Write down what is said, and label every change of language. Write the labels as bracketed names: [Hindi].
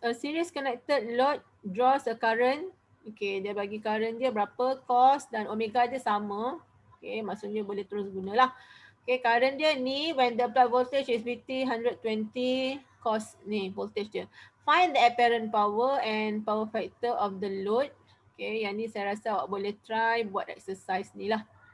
[English] A series connected load draws a current. [Malay] Okay, dia bagi current dia berapa, cos dan omega dia sama. Okay, maksudnya boleh terus gunalah. [English] Okay, current [Malay] dia ni [English] when the applied voltage is between 120 cos ni voltage dia. Find the apparent power and power factor of the load. [Malay] Okay, yang ni saya rasa awak boleh try buat exercise ni lah.